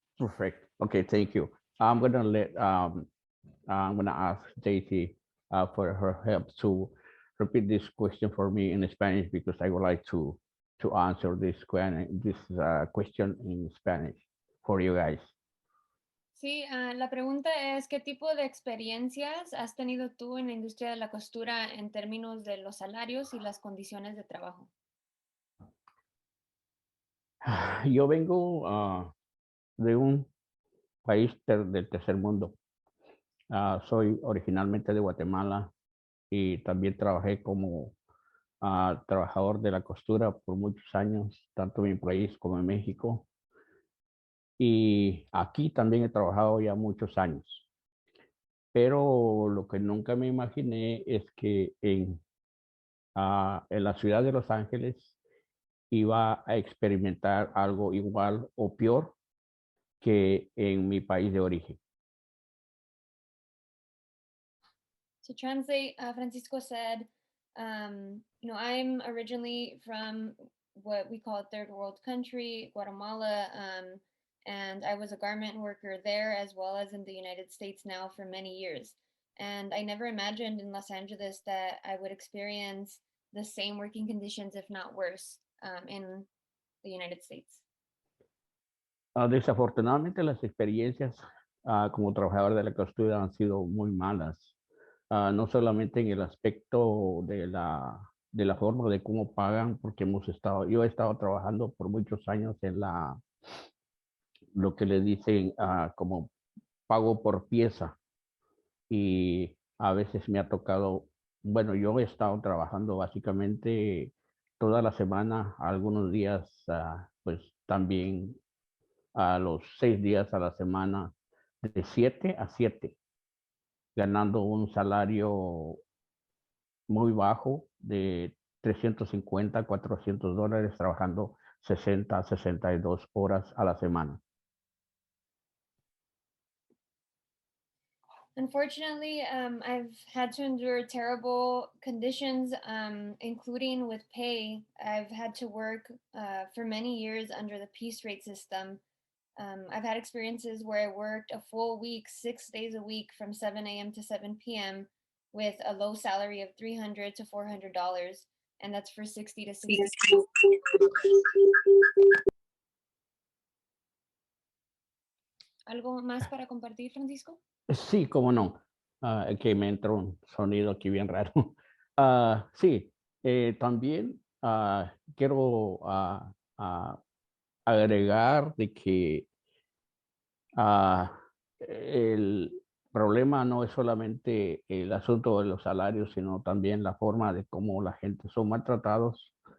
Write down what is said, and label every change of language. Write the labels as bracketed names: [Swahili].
[English] Perfect. Okay, thank you. I'm going to ask Daisy for her help to repeat this question for me in Spanish because I would like to answer this question in Spanish for you guys. [Spanish] Sí, la pregunta es, ¿qué tipo de experiencias has tenido tú en la industria de la costura en términos de los salarios y las condiciones de trabajo? Yo vengo de un país del tercer mundo. Soy originalmente de Guatemala y también trabajé como trabajador de la costura por muchos años, tanto en mi país como en México. Y aquí también he trabajado ya muchos años. Pero lo que nunca me imaginé es que en la ciudad de Los Ángeles iba a experimentar algo igual o peor que en mi país de origen. [English] To translate, Francisco said, I'm originally from what we call a third world country, Guatemala, and I was a garment worker there as well as in the United States now for many years. And I never imagined in Los Angeles that I would experience the same working conditions, if not worse, in the United States. [Spanish] Desafortunadamente las experiencias como trabajador de la costura han sido muy malas. No solamente en el aspecto de la forma de cómo pagan, porque yo he estado trabajando por muchos años en lo que le dicen como pago por pieza y a veces me ha tocado, bueno, yo he estado trabajando básicamente toda la semana, algunos días pues también a los 6 días a la semana de 7 a 7, ganando un salario muy bajo de $350, $400, trabajando 60 a 62 horas a la semana. [English] Unfortunately, I've had to endure terrible conditions, including with pay. I've had to work for many years under the piece rate system. I've had experiences where I worked a full week, 6 days a week from 7 a.m. to 7 p.m. with a low salary of $300 to $400, and that's for 60 to 60. [Spanish] ¿Algo más para compartir, Francisco? Sí, cómo no. Que me entró un sonido aquí bien raro. Sí, también quiero agregar de que el problema no es solamente el asunto de los salarios, sino también la forma de cómo la gente son maltratados.